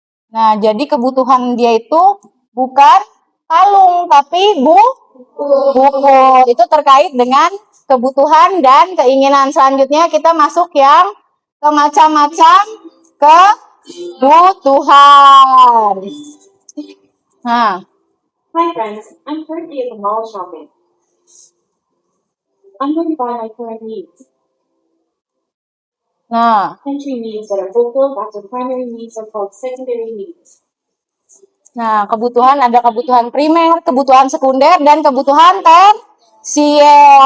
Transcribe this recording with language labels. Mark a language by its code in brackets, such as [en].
[id] Nah, jadi kebutuhan dia itu bukan kalung, tapi buku. Itu terkait dengan kebutuhan dan keinginan. Selanjutnya kita masuk yang ke macam-macam kebutuhan. Nah, [en] Hi friends, I'm currently at the mall shopping. I'm going to buy my current needs. nah, Entry needs that are fulfilled after primary needs are called secondary needs. [id] nah, kebutuhan ada kebutuhan primer, kebutuhan sekunder, dan kebutuhan tersier.